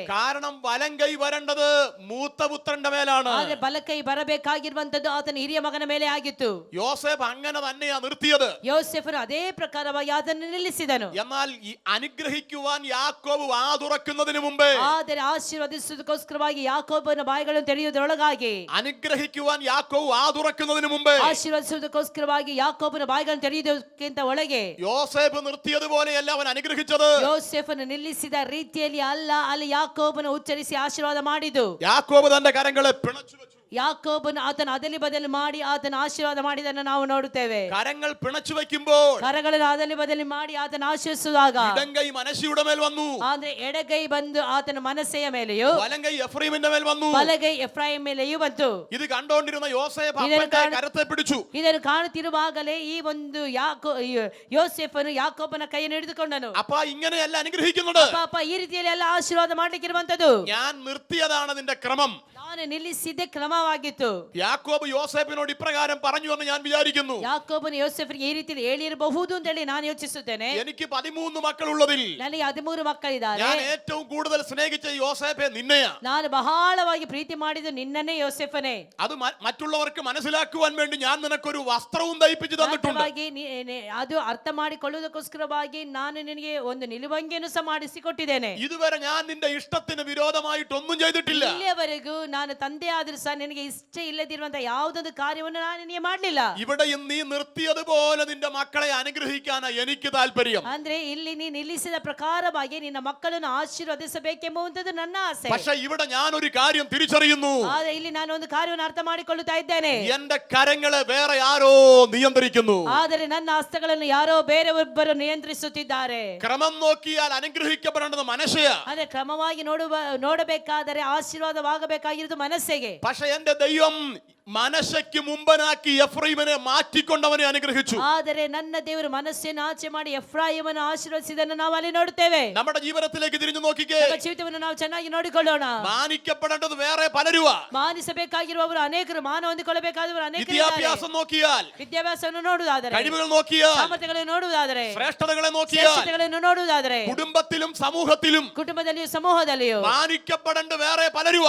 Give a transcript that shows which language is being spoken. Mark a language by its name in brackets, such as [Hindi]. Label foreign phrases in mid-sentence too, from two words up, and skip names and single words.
[Malayalam] കാരണം വലം കൈ വരേണ്ടത് മൂത്ത പുത്രന്റെ മേലാണ്. [Kannada] ಆದ್ರೆ ಬಲಕೈ ಬರಬೇಕಾಗಿರುವಂತದ್ದು ಆತನ ಹಿರಿಯ ಮಗನ ಮೇಲೆ ಆಗಿತ್ತು. [Malayalam] യോസേഫ് അങ്ങനെ തന്നെയാ നിർത്തിയത്. [Kannada] ಯೋಸೇಫನು ಅದೇ ಪ್ರಕಾರವಾಗಿ ಅದನ್ನು ನಿಲ್ಲಿಸಿದನು. [Malayalam] എന്നാൽ ഈ അനുഗ്രഹിക്കുവാൻ യാക്കോബ് വാ തുറക്കുന്നതിന് മുമ്പേ, [Kannada] ಆದರೆ ಆಶೀರ್ವದಿಸುವುದಕ್ಕೋಸ್ಕರವಾಗಿ ಯಾಕೋಬನ ಬಾಯಿಗಳನ್ನು ತೆರೆಯುವುದರೊಳಗಾಗಿ, [Malayalam] അനുഗ്രഹിക്കുവാൻ യാക്കോബ് വാ തുറക്കുന്നതിന് മുമ്പേ, [Kannada] ಆಶೀರ್ವದಿಸುವುದಕ್ಕೋಸ್ಕರವಾಗಿ ಯಾಕೋಬನ ಬಾಯಿಗಳನ್ನು ತೆರೆಯುವುದಕ್ಕಿಂತ ಒಳಗೆ [Malayalam] യോസേഫ് നിർത്തിയതുപോലെയല്ല അവൻ അനുഗ്രഹിച്ചത്. [Kannada] ಯೋಸೇಫನು ನಿಲ್ಲಿಸಿದ ರೀತಿಯಲ್ಲಿ ಅಲ್ಲ, ಅಲ್ಲಿ ಯಾಕೋಬನು ಉಚ್ಚರಿಸಿ ಆಶೀರ್ವಾದ ಮಾಡಿದ್ದು. [Malayalam] യാക്കോബ് തന്റെ കരങ്ങളെ പിണച്ചു വെച്ചു. [Kannada] ಯಾಕೋಬನು ಆತನ ಅದಲಿ ಬದಲಿ ಮಾಡಿ ಆತನ ಆಶೀರ್ವಾದ ಮಾಡಿದನ್ನು ನಾವು ನೋಡುತ್ತೇವೆ. [Malayalam] കരങ്ങൾ പിണച്ചു വെക്കുമ്പോൾ [Kannada] ಕರಗಳನ್ನು ಅದಲಿ ಬದಲಿ ಮಾಡಿ ಆತನ ಆಶೀರ್ವಿಸುವಾಗ [Malayalam] ഇടംകൈ മനശ്ശയുടെ മേൽ വന്നു. [Kannada] ಆದ್ರೆ ಎಡಗೈ ಬಂದು ಆತನ ಮನಸ್ಸೆಯ ಮೇಲೆಯೂ, [Malayalam] വലംകൈ എഫ്രൈമിന്റെ മേൽ വന്നു. [Kannada] ಬಲಗೈ ಎಫ್ರಾಯಿಮ್ ಮೇಲೆಯೂ ಬಂತು. [Malayalam] ഇത് കണ്ടുകൊണ്ടിരുന്ന യോസേഫ് അപ്പന്റെ കരത്തെ പിടിച്ചു. [Kannada] ಇದನ್ನು ಕಾಣುತ್ತಿರುವಾಗಲೇ ಈ ಒಂದು ಯೋಸೇಫನು ಯಾಕೋಬನ ಕೈಯನ್ನು ಹಿಡಿದುಕೊಂಡನು. [Malayalam] അപ്പ ഇങ്ങനെയല്ല അനുഗ്രഹിക്കുന്നത്. [Kannada] ಪಾಪ ಈ ರೀತಿಯಲ್ಲಿ ಎಲ್ಲ ಆಶೀರ್ವಾದ ಮಾಡ್ಲಿಕ್ಕಿರುವಂತದ್ದು. [Malayalam] ഞാൻ നിർത്തിയതാണ് നിന്റെ ക്രമം. [Kannada] ನಾನು ನಿಲ್ಲಿಸಿದ್ದೆ ಕ್ರಮ. ಕ್ರಮವಾಗಿತ್ತು. [Malayalam] യാക്കോബ് യോസേഫിനോട് ഇപ്രകാരം പറഞ്ഞു എന്ന് ഞാൻ വിചാരിക്കുന്നു. [Kannada] ಯಾಕೋಬನು ಯೋಸೇಫನಿಗೆ ಈ ರೀತಿ ಹೇಳಿರಬಹುದು ಅಂತ ಹೇಳಿ ನಾನು ಯೋಚಿಸುತ್ತೇನೆ. [Malayalam] എനിക്ക് 13 മക്കളുള്ളതിൽ [Kannada] ನನಗೆ 13 ಮಕ್ಕಳಿದ್ದಾರೆ. [Malayalam] ഞാൻ ഏറ്റവും കൂടുതൽ സ്നേഹിച്ച യോസേഫെ നിന്നെയാ. [Kannada] ನಾನು ಬಹಳವಾಗಿ ಪ್ರೀತಿ ಮಾಡಿದ್ದು ನಿನ್ನನ್ನೇ ಯೋಸೇಫನೇ. [Malayalam] അത് മറ്റുള്ളവർക്ക് മനസ്സിലാക്കുവാൻ വേണ്ടി ഞാൻ നിനക്കൊരു വസ്ത്രവും തയ്പ്പിച്ചു തന്നിട്ടുണ്ട്. [Kannada] ಅದು ಅರ್ಥ ಮಾಡಿಕೊಳ್ಳುವುದಕ್ಕೋಸ್ಕರವಾಗಿ ನಾನು ನಿನಗೆ ಒಂದು ನಿಲುವಂಗಿಯನ್ನು ಸಹ ಮಾಡಿಸಿಕೊಟ್ಟಿದ್ದೇನೆ. [Malayalam] ഇതുവരെ ഞാൻ നിന്റെ ഇഷ്ടത്തിന് വിരോധമായിട്ടൊന്നും ചെയ്തിട്ടില്ല. [Kannada] ಇಲ್ಲಿಯವರೆಗೂ ನಾನು ತಂದೆ ಆದರೂ ಸಹ ನಿನಗೆ ಇಷ್ಟ ಇಲ್ಲದಿರುವಂತ ಯಾವುದೊಂದು ಕಾರ್ಯವನ್ನು ನಾನು ನಿನಗೆ ಮಾಡಲಿಲ್ಲ. [Malayalam] ഇവിടെയും നീ നിർത്തിയതുപോലെ നിന്റെ മക്കളെ അനുഗ്രഹിക്കാനാ എനിക്ക് താല്പര്യം. [Kannada] ಅಂದ್ರೆ ಇಲ್ಲಿ ನೀ ನಿಲ್ಲಿಸಿದ ಪ್ರಕಾರವಾಗಿ ನಿನ್ನ ಮಕ್ಕಳನ್ನು ಆಶೀರ್ವದಿಸಬೇಕೆಂಬುವಂತದ್ದು ನನ್ನ ಆಸೆ. [Malayalam] പക്ഷേ ഇവിടെ ഞാൻ ഒരു കാര്യം തിരിച്ചറിയുന്നു. [Kannada] ಆದರೆ ಇಲ್ಲಿ ನಾನು ಒಂದು ಕಾರ್ಯವನ್ನು ಅರ್ಥ ಮಾಡಿಕೊಳ್ಳುತ್ತಾ ಇದ್ದೇನೆ. [Malayalam] എന്റെ കരങ്ങളെ വേറെ ആരോ നിയന്ത്രിക്കുന്നു. [Kannada] ಆದರೆ ನನ್ನ ಹಸ್ತಗಳನ್ನು ಯಾರೋ ಬೇರೆಯೊಬ್ಬರು ನಿಯಂತ್ರಿಸುತ್ತಿದ್ದಾರೆ. [Malayalam] ക്രമം നോക്കിയാൽ അനുഗ്രഹിക്കപ്പെടേണ്ടത് മനസ്സെയാ. [Kannada] ಅಂದ್ರೆ ಕ್ರಮವಾಗಿ ನೋಡಬೇಕಾದರೆ ಆಶೀರ್ವಾದವಾಗಬೇಕಾಗಿರುವುದು ಮನಸ್ಸಿಗೆ. [Malayalam] പക്ഷേ എന്റെ ദൈവം മനസ്സയ്ക്ക് മുമ്പനാക്കി എഫ്രൈമിനെ മാറ്റിക്കൊണ്ടവനെ അനുഗ്രഹിച്ചു. [Kannada] ಆದರೆ ನನ್ನ ದೇವರು ಮನಸ್ಸನ್ನು ಆಚೆ ಮಾಡಿ ಎಫ್ರಾಯೀಮನ್ನು ಆಶೀರ್ವದಿಸಿದನ್ನು ನಾವು ಅಲ್ಲಿ ನೋಡುತ್ತೇವೆ. [Malayalam] നമ്മുടെ ജീവിതത്തിലേക്ക് തിരിഞ്ഞു നോക്കിക്കേ. [Kannada] ನಮ್ಮ ಜೀವಿತವನ್ನು ನಾವು ಚೆನ್ನಾಗಿ ನೋಡಿಕೊಳ್ಳೋಣ. [Malayalam] മാനിക്കപ്പെടേണ്ടത് വേറെ പലരുവാ. [Kannada] ಮಾನಿಸಬೇಕಾಗಿರುವವರು ಅನೇಕರು, ಮಾನ ಹೊಂದಿಕೊಳ್ಳಬೇಕಾದವರು ಅನೇಕರು. [Malayalam] വിദ്യാഭ്യാസം നോക്കിയാൽ, [Kannada] ವಿದ್ಯಾಭ್ಯಾಸವನ್ನು ನೋಡುವುದಾದರೆ, [Malayalam] കഴിവുകൾ നോക്കിയാൽ, [Kannada] ಸಾಮರ್ಥ್ಯಗಳನ್ನು ನೋಡುವುದಾದರೆ, [Malayalam] ശ്രേഷ്ഠതകളെ നോക്കിയാൽ, [Kannada] ಶ್ರೇಷ್ಠತೆಗಳನ್ನು ನೋಡುವುದಾದರೆ, [Malayalam] കുടുംബത്തിലും സമൂഹത്തിലും [Kannada] ಕುಟುಂಬದಲ್ಲಿಯೂ ಸಮೂಹದಲ್ಲಿಯೂ [Malayalam] മാനിക്കപ്പെടേണ്ട വേറെ പലരുവാ.